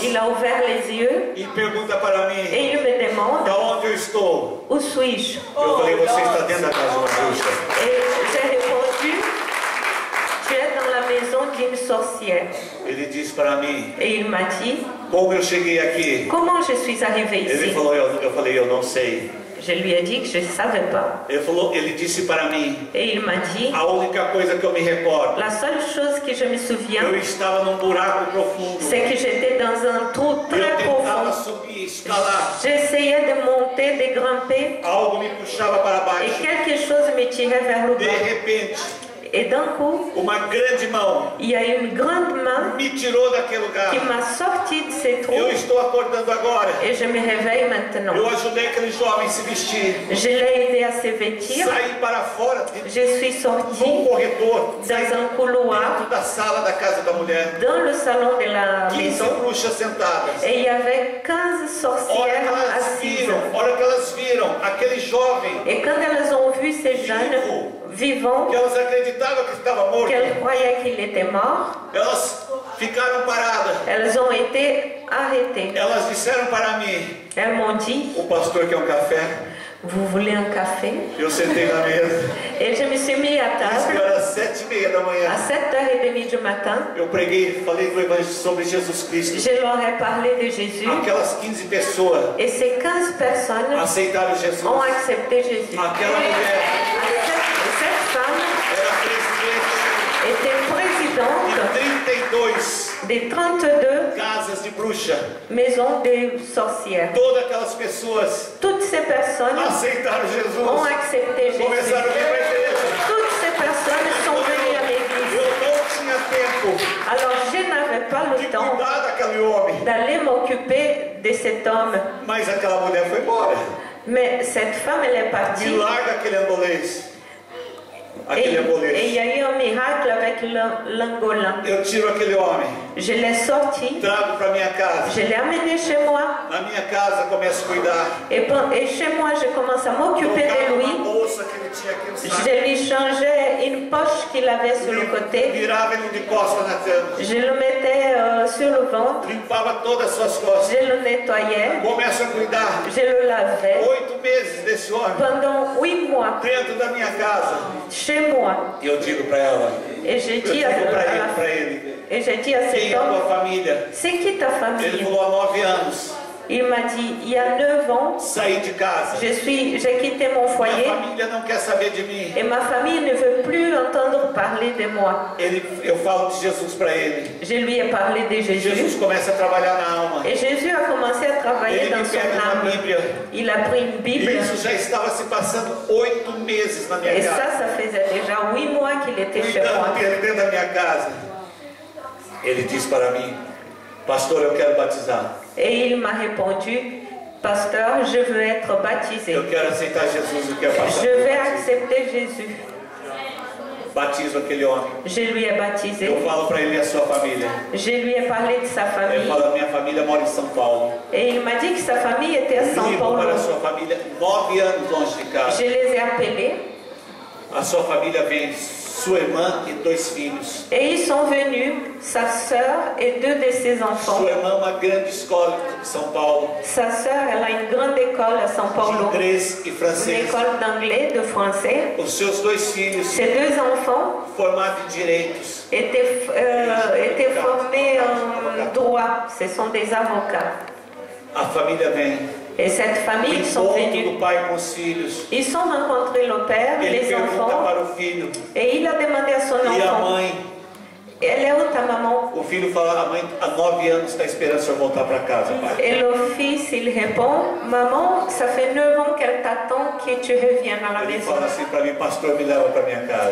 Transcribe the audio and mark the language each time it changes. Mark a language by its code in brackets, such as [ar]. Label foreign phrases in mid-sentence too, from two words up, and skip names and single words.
[fr] Il a ouvert les yeux [pt] e pergunta para mim: [fr] et il me demande [pt] da onde eu estou? [fr] où suis-je? [pt] Eu falei: você está dentro da casa de uma bruxa. [fr] Et j'ai répondu, tu es dans la maison d'une sorcière. [pt] Ele disse para mim: [fr] Et il m'a dit, [pt] como eu cheguei aqui? [fr] comment je suis arrivé [pt] Ele [fr] ici? [pt] falou: eu falei: eu não sei. [fr] Je lui ai dit que je ne savais pas. [pt] Ele disse para mim: [fr] Et il m'a dit, [pt] a única coisa que eu me recordo, [fr] la seule chose que je me souviens, [pt] eu estava num buraco profundo. [fr] c'est que j'étais dans un trou [pt] Eu [fr] très [pt] tentava [fr] profond. [pt] subir, escalar. [fr] J'essayais de monter, de grimper, [pt] Algo me puxava para [fr] et [pt] baixo. [fr] quelque chose me tirait vers le [pt] De [fr] bas. [pt] repente, [fr] Et d'un coup, [pt] uma grande mão [fr] il y a une grande main [pt] me tirou daquele lugar. [fr] qui m'a sorti de ces trous [pt] Eu estou acordando agora. [fr] et je me réveille maintenant. [pt] Eu ajudei aquele jovem a se vestir. [fr] Je l'ai aidé à se vêtir. [pt] Saí para fora [fr] Je suis sortie [pt] num corredor, saí [fr] dans un couloir [pt] dentro da sala da casa da mulher. [fr] dans le salon de la 15 maison [pt] bruxas sentadas. [fr] et il y avait 15 sorcières assises. [pt] Hora que elas viram aquele jovem [fr] Et quand elles ont vu ces jeunes vivants, [pt] que elas acreditavam que estava morto, [fr] qu'elles croyaient qu'il était mort, [pt] elas ficaram paradas. [fr] elles ont été arrêtées. [pt] Elas disseram para mim: [fr] Elles m'ont dit, [pt] o pastor quer um café. [fr] vous voulez un café? [pt] Eu sentei na mesa. [fr] Et je me suis mis à [pt] Isso [fr] table [pt] era 7h30 da manhã. [fr] à 7h30 du matin. [pt] Eu preguei, falei do evangelho sobre Jesus Cristo. [fr] Je leur ai parlé de Jésus [pt] Aquelas 15 pessoas [fr] et ces 15 personnes [pt] aceitaram Jesus. [fr] ont accepté Jésus. [pt] Aquela mulher [fr] Cette femme [pt] era presidente [fr] était présidente [pt] de 32 [fr] des 32 [pt] casas de bruxa. [fr] maisons des sorcières. [pt] Todas aquelas pessoas [fr] Toutes ces personnes [pt] aceitaram Jesus. [fr] ont accepté Jésus. [pt] Começaram a vir para a igreja. [fr] Toutes ces personnes sont venues à l'église. [pt] Eu não tinha tempo [fr] Alors je n'avais pas [pt] de [fr] le temps [pt] cuidar daquele homem. [fr] d'aller m'occuper de cet homme. [pt] Mas aquela mulher foi embora. [fr] Mais cette femme, elle est [pt] Me [fr] partie. [pt] larga aquele angolês. [fr] Et [pt] Aquele [fr] il [pt] angolês. [fr] y a eu un miracle avec l'Angola. [pt] Eu tiro aquele homem, [fr] Je l'ai sorti, [pt] trago para minha casa. [fr] je l'ai amené chez moi. [pt] Na minha casa começo a cuidar. [fr] Et chez moi, je commence à m'occuper de [pt] Colocava uma [fr] lui. [pt] bolsa que ele tinha aqui no saco. [fr] Je lui changeais une poche qu'il avait sur le côté. [pt] Virava ele de costas na cama. [fr] Je le mettais sur le ventre. [pt] Limpava todas as suas costas. [fr] Je le nettoyais. [pt] Começo a cuidar. [fr] Je le lavais. [pt] 8 meses desse homem [fr] Pendant 8 mois, [pt] dentro da minha casa. [fr] chez moi. [pt] E eu digo para ela, [fr] Et j'ai [pt] eu [fr] dit [pt] digo para ele, [fr] et j'ai dit à [pt] quem [fr] cet [pt] é a tua [fr] homme, [pt] família? [fr] c'est qui ta [pt] Ele [fr] famille? [pt] falou há 9 anos. [fr] Il m'a dit, il y a 9 ans, [pt] Saí de casa. [fr] j'ai quitté mon [pt] Minha [fr] foyer [pt] família não quer saber de mim. [fr] et ma famille ne veut plus entendre parler de moi. [pt] Eu falo de Jesus para ele. [fr] Je lui ai parlé de [pt] Jesus [fr] Jésus [pt] começa a trabalhar na alma. [fr] et Jésus a commencé à travailler [pt] Ele [fr] dans [pt] me [fr] son [pt] pega na [fr] âme. [pt] Bíblia. [fr] Il a pris une Bible [pt] Isso já estava se passando 8 meses na minha [fr] et [pt] casa. [fr] ça faisait déjà 8 mois qu'il était chez moi. [pt] Cuidando dele dentro da minha casa. Ele disse para mim, pastor, eu quero batizar. [fr] Et il m'a répondu, pasteur, je veux être baptisé. [pt] Eu quero aceitar Jesus, eu quero passar. [fr] Je vais accepter Jésus. [pt] Batizo aquele homem. [fr] Je lui ai baptisé. [pt] Eu falo para ele e a sua família. [fr] Je lui ai parlé de sa [pt] Eu [fr] famille. [pt] falo, a minha família mora em São Paulo. [fr] Et il m'a dit que sa famille était à São [pt] Ligo [fr] Paulo. [pt] para a sua família 9 anos longe de casa. [fr] Je les ai appelés [pt] A sua família vem sua irmã e 2 filhos. [fr] et ils sont venus, sa sœur et 2 de ses enfants. [pt] Sua irmã uma grande escola de São Paulo. [fr] Sa sœur, elle a une grande école à São [pt] De [fr] Paulo, [pt] inglês e [fr] une [pt] francês. [fr] école d'anglais, de français. [pt] Os seus 2 filhos [fr] Ses 2 enfants [pt] formados em direitos. [fr] étaient formés en droit, ce sont des avocats. [pt] A família vem. [fr] Et cette famille, ils sont [pt] Encontro [fr] venus. [pt] do pai com os filhos. [fr] Ils ont rencontré le père, [pt] Ele [fr] les [pt] pergunta [fr] enfants, [pt] para o filho. [fr] et il a demandé à son [pt] E a [fr] enfant, [pt] mãe? [fr] elle est où ta maman? [pt] O filho fala, a mãe há 9 anos está esperando o senhor voltar para casa, pai. [fr] Et le fils, il répond, maman, ça fait 9 ans qu'elle t'attend que tu reviennes à la [pt] Ele [fr] maison. [pt] fala assim para mim, pastor, me leva para minha casa.